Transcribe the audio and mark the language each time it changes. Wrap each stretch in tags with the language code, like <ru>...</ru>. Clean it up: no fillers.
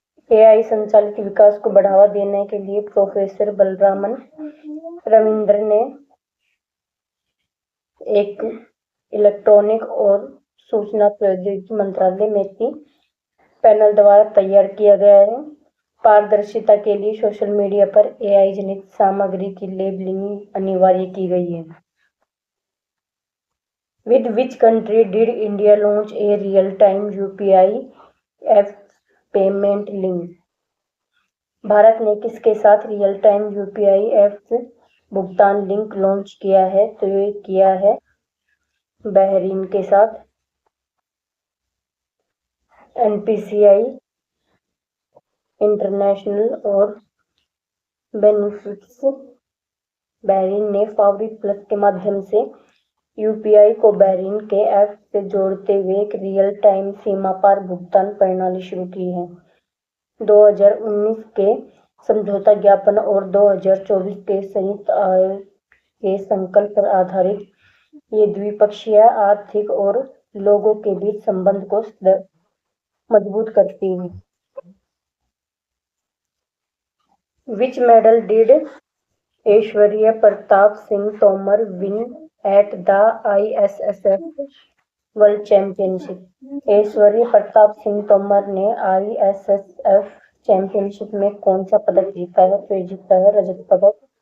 <hi>AI संचालित विकास को बढ़ावा देने के लिए प्रोफेसर बलरामन रविंद्र ने एक इलेक्ट्रॉनिक और सूचना प्रौद्योगिकी मंत्रालय मेती पैनल द्वारा तैयार किया गया है। पारदर्शिता के लिए सोशल मीडिया पर AI जनित सामग्री की लेबलिंग अनिवार्य की गई है।</hi> <en>With which country did India launch a real-time UPI app payment link?</en> <hi>Bharat ने किसके साथ रियल टाइम UPI ऐप भुगतान लिंक लॉन्च किया है? तो ये किया है बहरीन के साथ। NPCI इंटरनेशनल और बेनिफिट्स बहरीन ने फावरी प्लस के माध्यम से UPI को बहरीन के ऐप से जोड़ते हुए एक रियल टाइम सीमा पार भुगतान प्रणाली शुरू की है। 2019 के समझौता ज्ञापन और 2024 के संयुक्त आयोग के संकल्प पर आधारित ये द्विपक्षीय आर्थिक और लोगों के बीच संबंध को मजबूत करती है।</hi> <en>Which medal did Aishwarya Pratap Singh Tomar win at the ISSF world championship?</en> <hi>ऐश्वर्य प्रताप सिंह तोमर ने ISSF चैंपियनशिप में कौन सा पदक जीता है? तो ये जीता है रजत पदक।</hi>